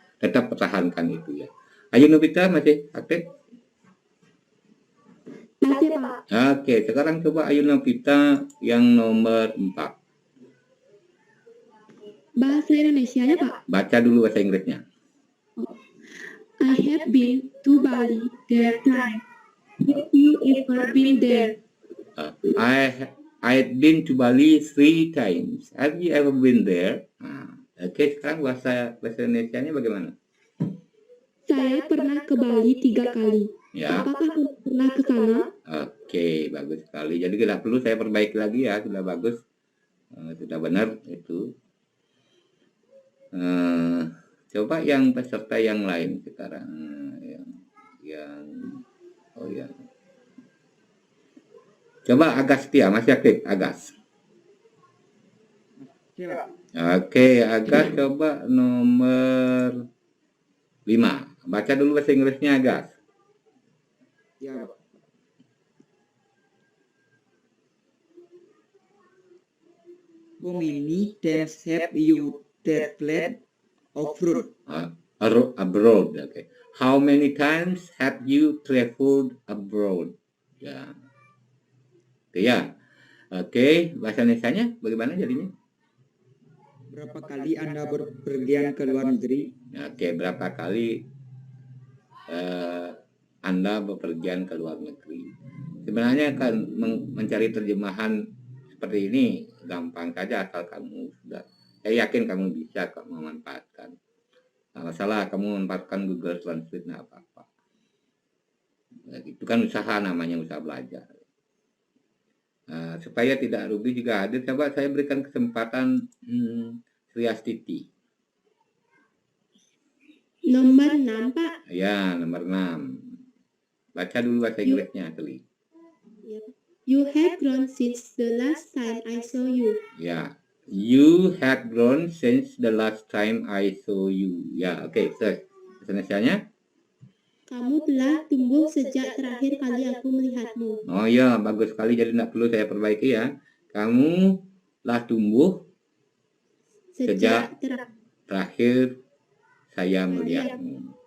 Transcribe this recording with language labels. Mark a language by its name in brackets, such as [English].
[Indonesian] Tetap pertahankan itu ya. Ayu Nobita masih aktif? Masih, Pak. Oke, sekarang coba Ayu Nobita yang nomor 4. Bahasa Indonesianya, Pak. Baca dulu bahasa Inggrisnya. [English] I have been to Bali that time. Have you ever been there? I've been to Bali 3 times. Have you ever been there? [Indonesian] Oke, sekarang bahasa Indonesianya bagaimana? Saya pernah ke Bali 3 kali. Ya, Apakah kamu pernah ke sana? oke, bagus sekali. Jadi tidak perlu saya perbaiki lagi ya, sudah bagus. Sudah benar itu. Eh, coba yang peserta yang lain sekarang. Yang oh ya. Coba Agas Setia, masih aktif Agas. Oke, Agas coba nomor 5. Baca dulu bahasa Inggrisnya Agas. [English] Ya, how many times have you traveled abroad? Abroad, okay. How many times have you traveled abroad? [Indonesian] Ya. Oke ya. Oke, bahasa Indonesianya bagaimana jadinya? Berapa kali Anda berpergian ke luar negeri? Oke, berapa kali Anda bepergian ke luar negeri? Sebenarnya kan mencari terjemahan seperti ini gampang saja asal kamu sudah. Saya yakin kamu bisa kok memanfaatkan. Nah, masalah kamu memanfaatkan Google Translate nggak apa-apa. Itu kan usaha, namanya usaha belajar. Supaya tidak rugi juga hadir, coba saya berikan kesempatan Sriastiti. Nomor 6, Pak. Ya, nomor 6. Baca dulu bahasa Inggrisnya, Teli. [English] You have grown since the last time I saw you. Ya, you have grown since the last time I saw you. [Indonesian] Ya, oke, bahasa Indonesianya. Kamu telah tumbuh sejak terakhir kali aku melihatmu. Oh ya, bagus sekali. Jadi tidak perlu saya perbaiki ya. Kamu telah tumbuh sejak terakhir saya melihatmu.